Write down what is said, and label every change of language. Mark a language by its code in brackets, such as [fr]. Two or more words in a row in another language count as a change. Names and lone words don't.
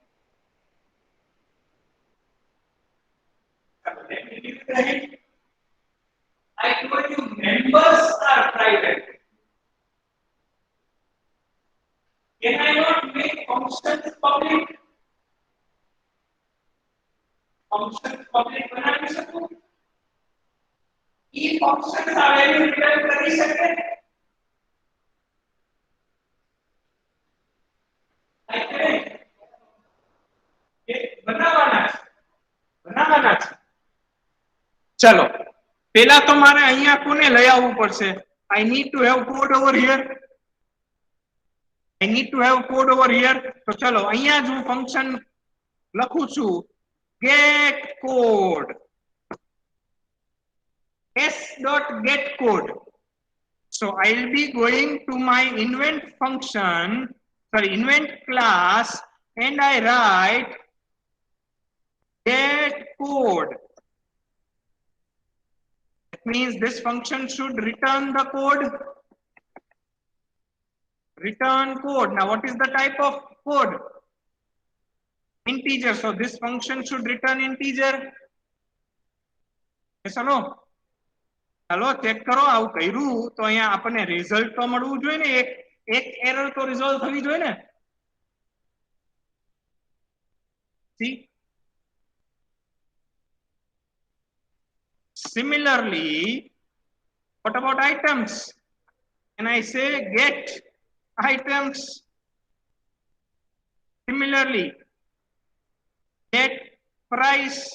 [en] Let me give you the hint. I told you members are private. Can I not make functions public? Functions public [gu] બનાવી શકું? ई functions आ [en] value return [gu] કરી શકે? બનાવવાના છે. ચલો પેલા તો મારે અહીંયા કોને લઈ આવવું પડશે? [en] I need to have code over here. I need to have code over here. [gu] તો ચલો અહીંયા જ હું ફંક્શન લખું છું [en] get code s.get code. So I'll be going to my invent function, sorry, invent class, and I write get code. That means this function should return the code. Return code. Now what is the type of code? Integer. So this function should return integer. Yes or no? [gu] ચલો ચેક કરો આવું કર્યું તો અહીંયા આપણને રિઝલ્ટ તો મળવું જોઈએ ને. એક એરર તો રિઝોલ્વ થવી જોઈએ ને. [en] See? Similarly, what about items? Can I say get items? Similarly, get price.